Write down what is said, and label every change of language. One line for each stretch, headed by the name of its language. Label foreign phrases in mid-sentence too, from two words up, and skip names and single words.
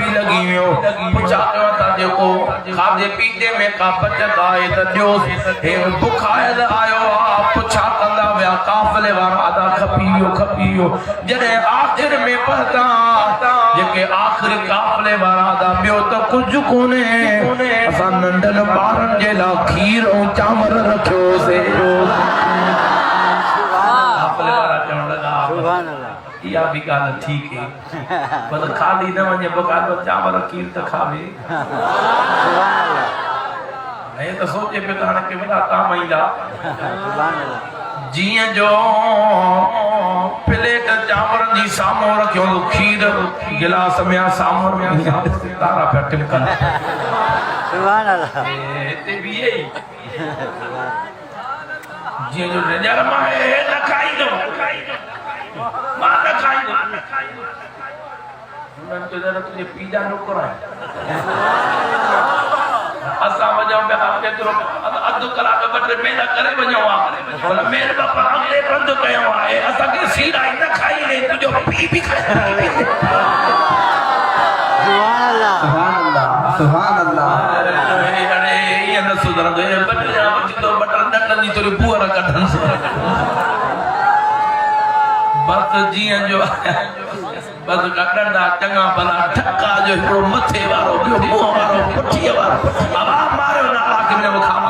Sindhi: लॻी वियो पुछा कयो था जेको खाधे पीते में का बचत आहे त ॾियोसि हे बुखायल आयो आहे पुछा कंदा विया काफ़िले वारा अदा खपी वियो जॾहिं आख़िर में पहुता जेके आख़िरी काफ़िले वारा अदा ॿियो त कुझु कोन्हे असां नंढनि ॿारनि जे लाइ खीर ऐं चांवर रखियोसीं
Arabic: سبحان الله
Sindhi: इहा बि ॻाल्हि ठीक है पर खाली न वञे बकालो चांवर खीर त खावे
Arabic: سبحان الله
Sindhi: ऐं त सोचे पियो त हाणे के वॾा काम ईंदा
Arabic: سبحان الله
Sindhi: जीअं जो प्लेट चांवरनि जी साम्हूं रखियो खीर गिलास में साम्हूं में तारा पिया टिमकनि
Arabic: سبحان الله
Sindhi: हिते बि इहे ई जीअं जो नज़र मां न खाईंदो मां न जरा तुझे पिज़्ज़ा नो कराए असां वञूं पिया केतिरो अधु कलाक ॿ टे मेला करे वञूं हा पर मेरे बापा अॻिते बंदि कयो आहे असांखे सीरा ई न खाई ॾे तुंहिंजो पी बि खाई
Arabic: سبحان الله سبحان الله
Sindhi: अरे ईअं न सुधरंदो बटर ॾंडनि जी थोरी बुअर कढनि बसि जीअं जो बसि ॾंडा चङा भला ठका जो हिकिड़ो मथे वारो ॿियो मुंहं वारो पुठीअ वारो हवा मारियो न आखिर में खावा